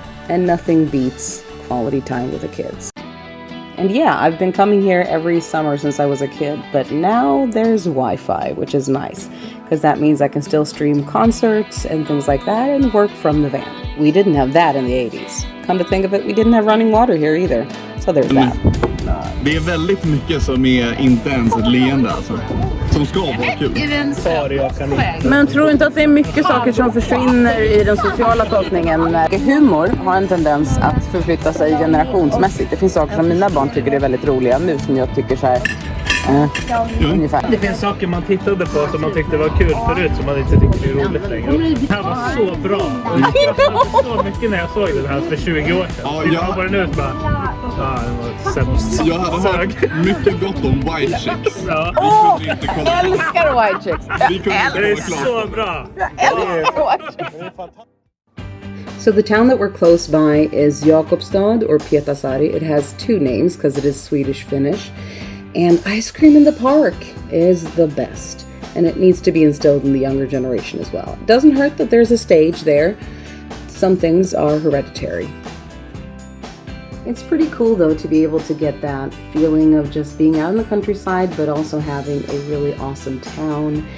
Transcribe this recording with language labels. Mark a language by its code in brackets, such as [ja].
[en] And nothing beats quality time with the kids. And yeah, I've been coming here every summer since I was a kid, but now there's Wi-Fi, which is nice, because that means I can still stream concerts and things like that and work from the van. We didn't have that in the 80s. Come to think of it, we didn't have running water here either. So there's that. [sv] Det är väldigt mycket som är inte ens ett leende alltså. Som ska vara kul. Men tror inte att det är mycket saker som försvinner i den sociala tolkningen? Humor har en tendens att förflytta sig generationsmässigt. Det finns saker som mina barn tycker är väldigt roliga nu som jag tycker så här. Ungefär. Det finns saker man tittade på som man tyckte var kul förut som man inte tycker är roligt längre. Det här var så bra. Jag skrattade så mycket när jag såg den här för 20 år sedan. Ja, jag var den ut bara. Ja, den var sämst. Jag hade hört mycket gott om White Chicks. Ja. Jag älskar White Chicks. Det är så bra. Jag älskar White Chicks. [en] So the town that we're close by is Jakobstad or Pietarsaari. It has 2 names because it is Swedish-Finnish. And ice cream in the park is the best. And it needs to be instilled in the younger generation as well. It doesn't hurt that there's a stage there. Some things are hereditary. It's pretty cool though to be able to get that feeling of just being out in the countryside, but also having a really awesome town.